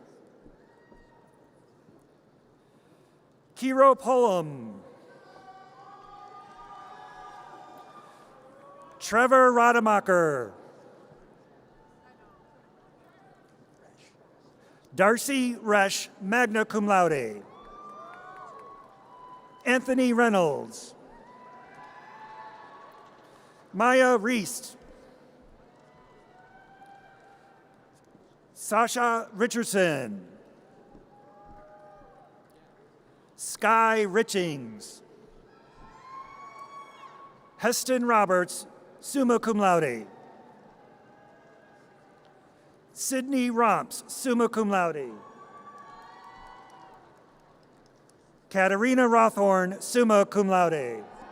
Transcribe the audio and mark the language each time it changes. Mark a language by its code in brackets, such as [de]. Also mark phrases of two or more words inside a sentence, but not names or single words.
[en] Kiro Pullum. Trevor Rademacher. Darcy Resch, [la] magna cum laude. [en] Anthony Reynolds. Maya Reist. Sasha Richardson. Sky Richings. Heston Roberts, [la] summa cum laude. [en] Sydney Romps, [la] summa cum laude. [en] Katarina Rothorn, [la] summa cum laude.